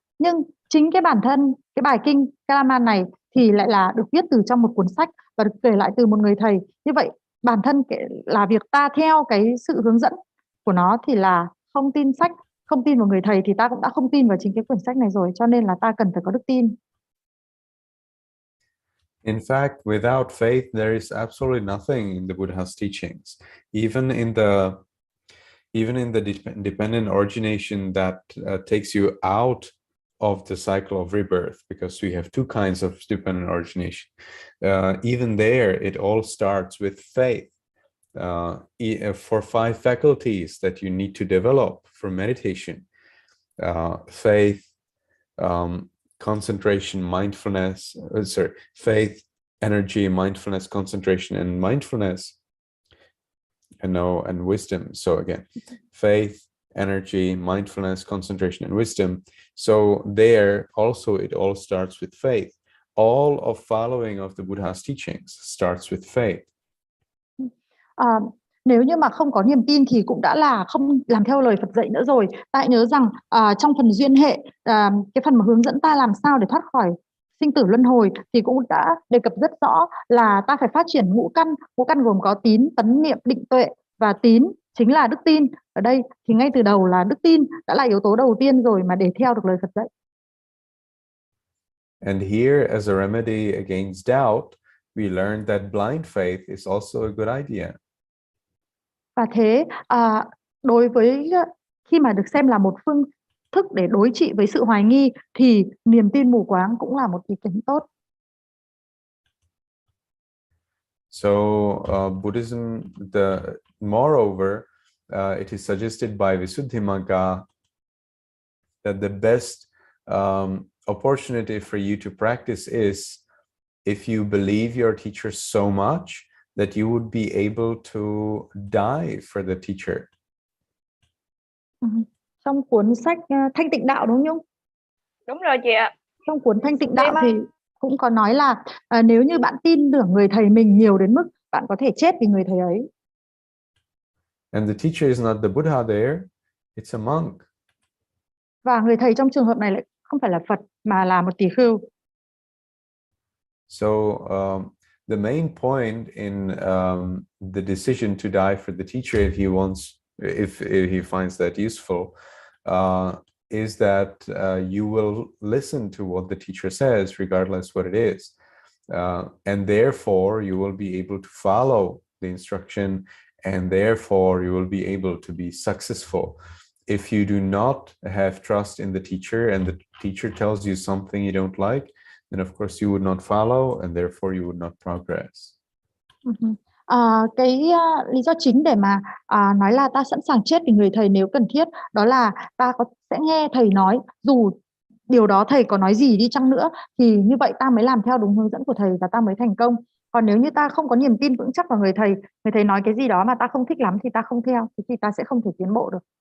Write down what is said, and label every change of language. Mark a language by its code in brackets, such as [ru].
[vi] Nhưng chính cái bản thân cái bài kinh Kalama này thì lại là được viết từ trong một cuốn sách và được kể lại từ một người thầy. Như vậy bản thân là việc ta theo cái sự hướng dẫn của nó thì là không tin sách, không tin vào người thầy, thì ta cũng đã không tin vào chính cái quyển sách này rồi, cho nên là ta cần phải có đức tin. [en] In fact, without faith, there is absolutely nothing in the Buddha's teachings. Even in the dependent origination that takes you out of the cycle of rebirth, because we have two kinds of dependent origination. Even there, it all starts with faith. For 5 faculties that you need to develop for meditation: faith, concentration, mindfulness, faith, energy, mindfulness, concentration, and mindfulness, and wisdom. So again, faith, energy, mindfulness, concentration, and wisdom. So there also it all starts with faith. All of following of the Buddha's teachings starts with faith. [vi] Nếu như mà không có niềm tin thì cũng đã là không làm theo lời Phật dạy nữa rồi. Ta hãy nhớ rằng trong phần duyên hệ, cái phần mà hướng dẫn ta làm sao để thoát khỏi sinh tử luân hồi thì cũng đã đề cập rất rõ là ta phải phát triển ngũ căn. Ngũ căn gồm có tín, tấn, niệm, định, tuệ, và tín chính là đức tin. Ở đây thì ngay từ đầu là đức tin đã là yếu tố đầu tiên rồi mà để theo được lời Phật dạy. [en] And here, as a remedy against doubt, we learned that blind faith is also a good idea. [vi] Và thế đối với khi mà được xem là một phương thức để đối trị với sự hoài nghi thì niềm tin mù quáng cũng là một ý kiến tốt. [en] So Buddhism, moreover, it is suggested by Visuddhimagga that the best opportunity for you to practice is if you believe your teacher so much that you would be able to die for the teacher. [vi] Trong cuốn sách Thanh Tịnh Đạo đúng không? Đúng rồi chị ạ. Trong cuốn Thanh Tịnh Đạo thì cũng có nói là nếu như bạn tin tưởng người thầy mình nhiều đến mức bạn có thể chết vì người thầy ấy. [en] And the teacher is not the Buddha there, it's a monk. [vi] Và người thầy trong trường hợp này lại không phải là Phật mà là một tỳ khưu. [en] So the main point in the decision to die for the teacher, if he finds that useful, is that you will listen to what the teacher says, regardless what it is, and therefore you will be able to follow the instruction, and therefore you will be able to be successful. If you do not have trust in the teacher and the teacher tells you something you don't like, then of course you would not follow, and therefore you would not progress. [vi] Cái lý do chính để mà nói là ta sẵn sàng chết vì người thầy nếu cần thiết, đó là ta sẽ nghe thầy nói, dù điều đó thầy có nói gì đi chăng nữa, thì như vậy ta mới làm theo đúng hướng dẫn của thầy và ta mới thành công. Còn nếu như ta không có niềm tin vững chắc vào người thầy nói cái gì đó mà ta không thích lắm thì ta không theo, thì ta sẽ không thể tiến bộ được.